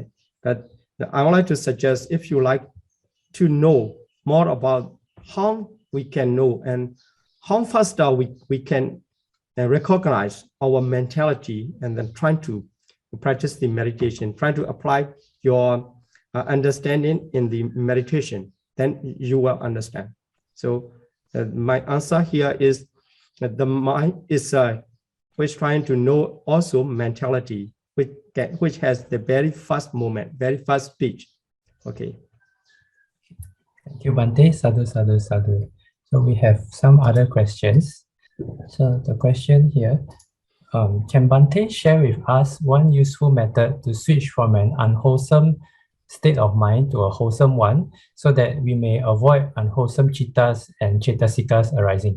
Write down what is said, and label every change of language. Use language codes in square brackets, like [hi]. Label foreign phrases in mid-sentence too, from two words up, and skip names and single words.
[en] But I would like to suggest, if you like to know more about how we can know and how faster we can recognize our mentality, and then trying to practice the meditation, trying to apply your understanding in the meditation, then you will understand. So my answer here is that the mind is which trying to know also mentality, which has the very first moment, very first speech. Okay. Thank you, [pi] Bhante. Sadhu, sadhu, sadhu. [en] So we have some other questions. So the question here, can Bhante share with us one useful method to switch from an unwholesome state of mind to a wholesome one, so that we may avoid unwholesome chittas and cetasikas arising.